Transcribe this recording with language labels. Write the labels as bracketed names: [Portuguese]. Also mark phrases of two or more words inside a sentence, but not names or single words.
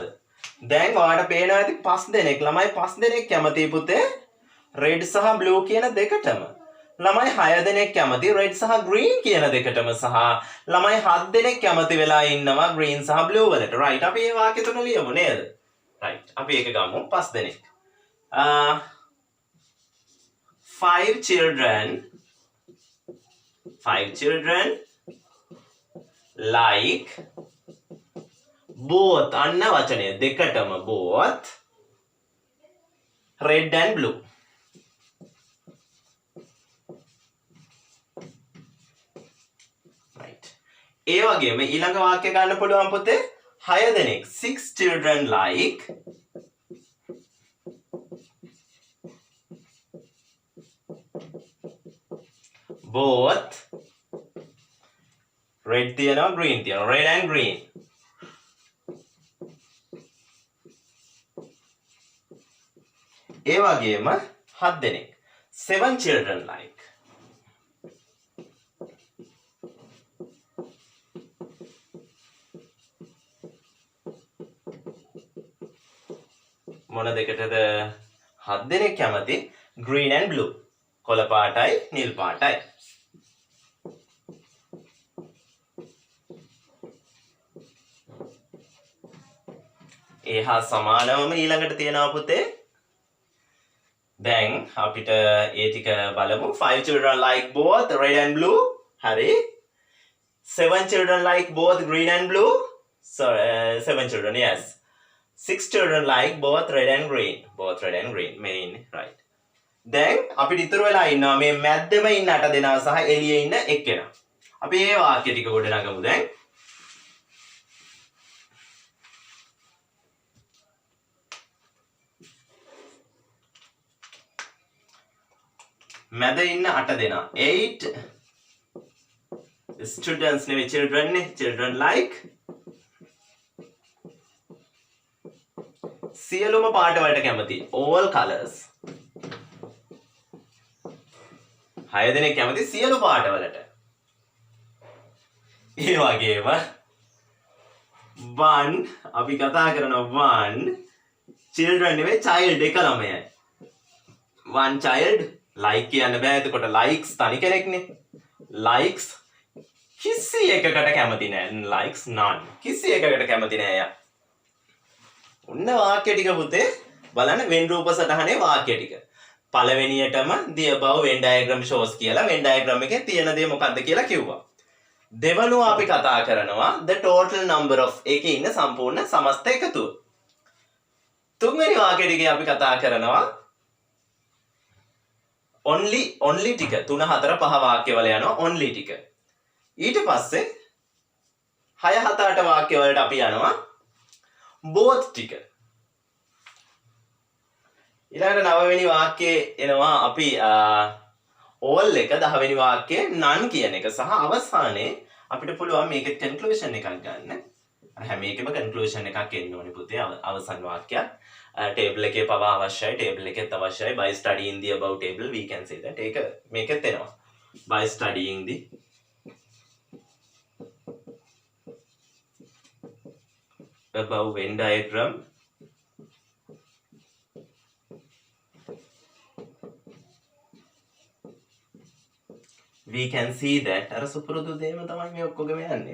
[Sinhala] දැන් ඔයාලට පේනවා ඇති 5 දෙනෙක් ළමයි 5 දෙනෙක් කැමති පුතේ red සහ blue කියන දෙකටම. ළමයි 6 දෙනෙක් කැමති red සහ green කියන දෙකටම සහ ළමයි 7 දෙනෙක් කැමති වෙලා ඉන්නවා green සහ blue වලට. right. අපි මේ වාක්‍ය තුන ලියමු නේද? right. අපි ඒක ගමු 5 දෙනෙක්. [English] 5 children like both [Sinhala] අන්න වචනය දෙකටම [English] both red and blue. right. [Sinhala] ඒ වගේම ඊළඟ වාක්‍ය ගන්න පුළුවන් පුතේ 6 දෙනෙක් [English] 6 children like both red [Sinhala] තියනවා green තියනවා [English] red and green. [Sinhala] ඒ වගේම 7 දෙනෙක් [English] 7 children like [Sinhala] මොන දෙකටද 7 දෙනෙක් කැමති [English] green and blue [Sinhala] කොළ පාටයි නිල් පාටයි. ඒ හා සමානවම ඊළඟට තියෙනවා පුතේ දැන් අපිට ඒ ටික බලමු [English] 5 children like both red and blue. [Sinhala] හරි. [English] 7 children like both green and blue. So 7 children, yes. 6 children like both red and green. Both red and green. Main, right. [Sinhala] දැන් අපිට ඉතුරු වෙලා ඉන්නවා මේ මැද්දෙම ඉන්න 8 දෙනා සහ එළියේ ඉන්න එක්කෙනා. අපි මේ වාක්‍ය ටික ගොඩනගමු දැන්. මැද ඉන්න 8 දෙනා 8 students නෙවෙයි children නේ [English] children like [Sinhala] සියලුම පාට වලට කැමති [English] all colors. [Sinhala] 6 දෙනෙක් කැමති සියලු පාට වලට. ඒ වගේම one අපි කතා කරනවා [English] one children [Sinhala] නෙවෙයි child එක ළමයයි. [English] one child like [Sinhala] කියන්න බෑ එතකොට likes තනි කෙනෙක්නේ. likes කිසි එකකට කැමති නෑ. [English] likes none [Sinhala] කිසි එකකට කැමති නෑ යා. ඔන්න වාක්‍ය ටික පුතේ බලන්න වෙන් රූප සටහනේ වාක්‍ය ටික. පළවෙනියටම [English] the above Venn diagram shows [Sinhala] කියලා Venn diagram එකේ තියෙන දේ මොකක්ද කියලා කිව්වා. දෙවනුව අපි කතා කරනවා [English] the total number of [Sinhala] එකේ ඉන්න සම්පූර්ණ සමස්ත එකතුව. තුන්වෙනි වාක්‍ය ටිකේ අපි කතා කරනවා only ටික 3 4 5 වාක්‍යවල යනවා only ටික. ඊට පස්සේ 6 7 8 වාක්‍ය වලට අපි යනවා both ටික. ඊළඟට 9 වෙනි වාක්‍යයේ එනවා අපි all එක 10 වෙනි වාක්‍යයේ none කියන එක සහ අවසානයේ අපිට පුළුවන් මේකේ conclusion එකක් ගන්න. අර හැම එකෙම conclusion එකක් එන්න ඕනේ පුතේ අවසන් වාක්‍යයක්. table එකේ පවා අවශ්‍යයි table එකෙත් අවශ්‍යයි [English] by studying the above table we can say that [Sinhala] ඒක මේකෙත් එනවා [English] by studying the above Venn diagram we can see that [Sinhala] අර සුපුරුදු දේම තමයි මේ ඔක්කොගෙම යන්නේ.